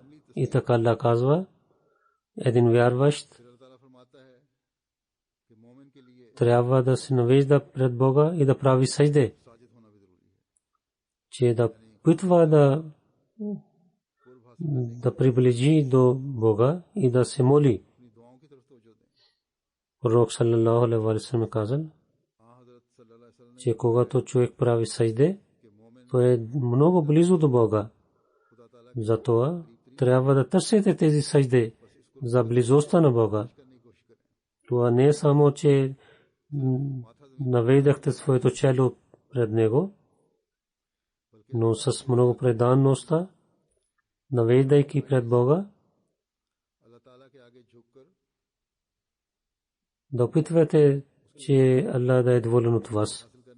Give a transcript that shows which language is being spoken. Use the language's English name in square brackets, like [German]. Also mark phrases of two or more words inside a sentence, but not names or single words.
[Bulgarian] И така Аллах казва, един вярващ трябва да се навежда пред Бога и да прави сажде, че да питва да приближи до Бога и да се моли. Пророк [Arabic] صلى الله عليه وسلم [Bulgarian] казал, че когато човек прави сажде, той е много близо до Бога. Затова трябва да търсите тези сажде за близостта на Бога. Това не е само, че наведахте своето чело пред Него, но с много преданността, навеждайки пред Бога, да опитвате, че Аллах да е доволен от вас.